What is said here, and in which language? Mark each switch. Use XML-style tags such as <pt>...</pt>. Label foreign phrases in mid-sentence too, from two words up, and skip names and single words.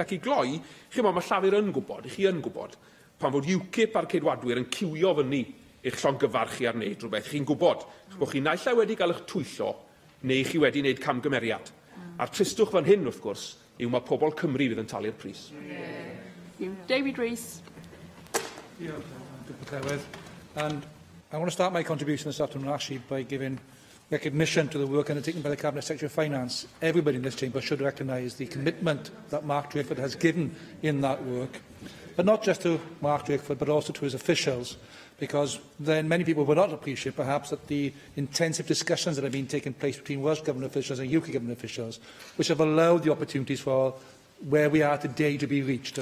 <cy>Ac i gloi, mae llafur yn gwybod, chi yn gwybod, pan fod UKIP a'r ceidwadwyr yn ciwio fyny eich llongyfarchu ar wneud rhywbeth. Chi'n gwybod bod chi naill ai wedi cael eich twyllo neu chi wedi wneud camgymeriad. A'r tristwch fan hyn, wrth gwrs, yw mae pobl Cymru fydd yn talu'r pris. David Rees.</cy> <en>And I want to start my contribution this afternoon actually by giving recognition to the work undertaken by the Cabinet Secretary of Finance. Everybody in this chamber should recognise the commitment that Mark Drakeford has given in that work, but not just to Mark Drakeford, but also to his officials, because then many people will not appreciate perhaps that the intensive discussions that have been taking place between Welsh Government officials and UK Government officials, which have allowed the opportunities for where we are today to be reached.</en>